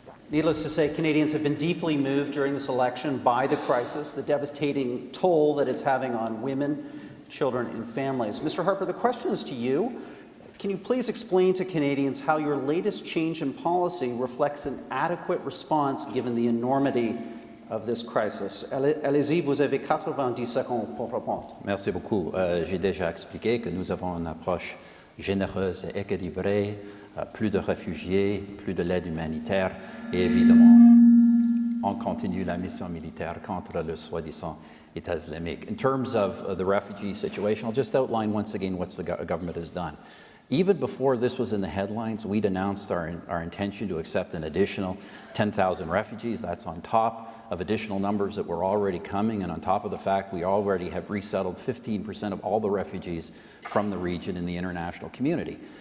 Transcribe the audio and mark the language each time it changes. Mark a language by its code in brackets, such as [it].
[en] Needless to say, Canadians have been deeply moved during this election by the crisis, the devastating toll that it's having on women, children, and families. Mr. Harper, the question is to you. Can you please explain to Canadians how your latest change in policy reflects an adequate response given the enormity of this crisis? [fr] Allez-y, vous avez 90 secondes pour répondre. Merci beaucoup. J'ai déjà expliqué que nous avons une approche généreuse et équilibrée, plus de réfugiés, plus de l'aide humanitaire et évidemment, on continue la mission militaire contre le soi-disant État islamique. [en] In terms of the refugee situation, I'll just outline once again what the government has done. Even before this was in the headlines, we'd announced our intention to accept an additional 10,000 refugees. That's on top of additional numbers that were already coming, and on top of the fact we already have resettled 15% of all the refugees from the region in the international community.